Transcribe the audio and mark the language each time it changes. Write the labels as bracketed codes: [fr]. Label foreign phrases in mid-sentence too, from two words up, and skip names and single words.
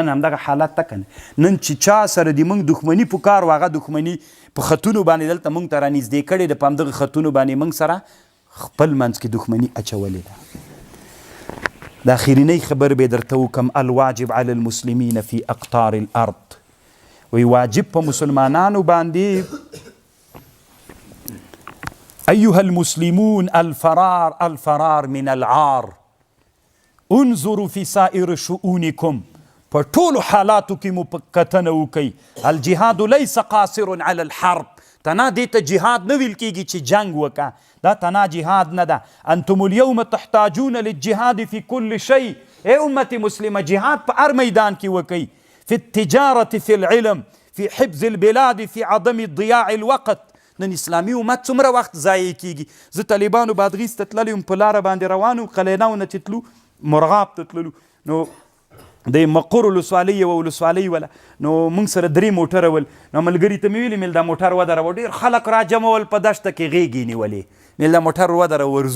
[ps] نن همدغه حالت ته که نه، نن چې چا سره د موږ دښمني په کار و، هغه دښمني په خطونو باندې دلته موږ ته رانږدې کړې ده، په همدغه خطونو باندې موږ سره خپل منځ کې دښمني اچولې ده. د اخرنۍ خبر به درته وکم، [ar] الواجب علی المسلمین فی اقطار الارض. [ps] وی واجب په مسلمانانو باندې، [ar] ایها المسلمون الفرار من العار، انظروا فی سائر شؤونکم، [ps] په ټولو حالاتو کې مو کتنه وکئ. [ar] الجهاد لیس قاصر علی الحرب، [ps] تنا دې ته جهاد نه ویل کېږي چې جنگ وکړه، دا تنا جهاد نه ده. [ar] انتم اليوم تحتاجون للجهاد فی کل شیء. [ps] ای امت مسلمه جهاد په هر میدان کې وکئ، [ar] فی التجارة، فی العلم، فی حفظ البلاد، فی عدم ضیاع الوقت. [ps] نن اسلامي امت څومره وخت ضایع کېږي. زه طالبانو بادغیس ته تللی یم، په لاره باندې روان وم، قلینو نه چې تلو مرغاب ته تللو، نو د مقر ولسوالۍ یوه ولسوالۍ وله، نو موږ سره 3 موټره ول، نو ملګري ته مې ویلې مل دا موټر ودروه، ډېر خلک را جمع ول، په دشته کې غېږې نیولې، مل دا موټر ودروه ورځو.